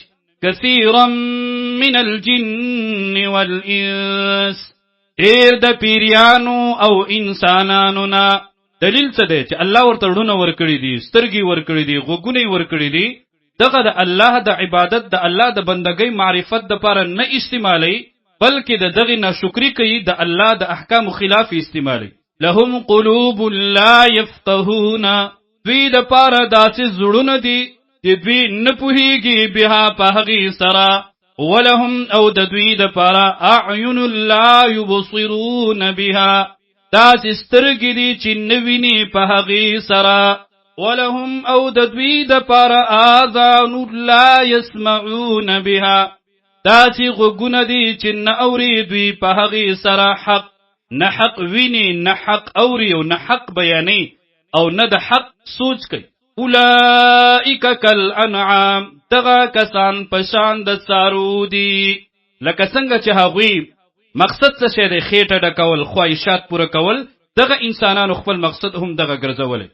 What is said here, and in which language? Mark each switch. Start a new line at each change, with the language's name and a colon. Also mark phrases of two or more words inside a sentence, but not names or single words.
Arabic: کثیرا من الجن والانس
Pashto: ډیر د پیریانو او انسانانو نا. دلیل څه دی چې الله ورته ورونه ورکړي دي سترګې ورکړي دي غوږونه ورکړي دي دغه د الله د عبادت د الله د بندګۍ معرفت د پاره نه استعمالي بلکې د دغه ناشکری کوي د الله د احکام خلاف استعمالي.
Arabic: لهم قلوب لا يفقهون
Pashto: دوی د پاره داسې زړونه دي چې دوی نه پوهیږي بها په هغې سره. ولهم او د دوی د پاره
Arabic: اعین لا يبصرون بها
Pashto: داسې سترګې دي چې نه ویني په هغې سره. ولهم او د دوی د پاره
Arabic: آذان لا يسمعون بها
Pashto: داسې غوږونه دي چې نه اوري دوی په هغې سره حق. نه حق ویني نه حق اوري او نه حق بیاني او نه د حق سوچ کوي.
Arabic: اولئک کالانعام
Pashto: دغه کسان پشان د څارو دي لکه څنګه چې هغوی مقصد څه شی دی خېټه ډکول خواهشات پوره کول دغه انسانانو خپل مقصد هم دغه ګرځولی.